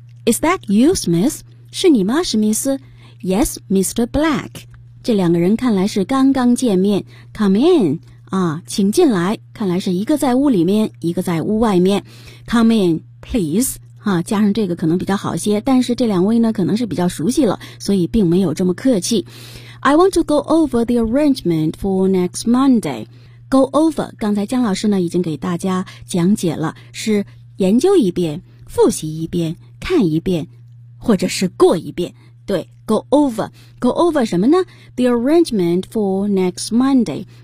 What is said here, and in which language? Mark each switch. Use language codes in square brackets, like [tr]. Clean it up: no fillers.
[en] Is that you, Smith？ [zh] 是你吗，史密斯？ [en] Yes, Mr. Black. [zh] 这两个人看来是刚刚见面。 [en] Come in. [zh] 啊，请进来。看来是一个在屋里面，一个在屋外面。 [en] Come in, please. [zh] 啊，加上这个可能比较好些，但是这两位呢，可能是比较熟悉了，所以并没有这么客气。 [en] I want to go over the arrangement for next Monday. Go over. [zh] 刚才江老师呢，已经给大家讲解了，是研究一遍，复习一遍，看一遍，或者是过一遍。对 [en] ,go over [zh] 什么呢 [en] ?the arrangement for next Monday.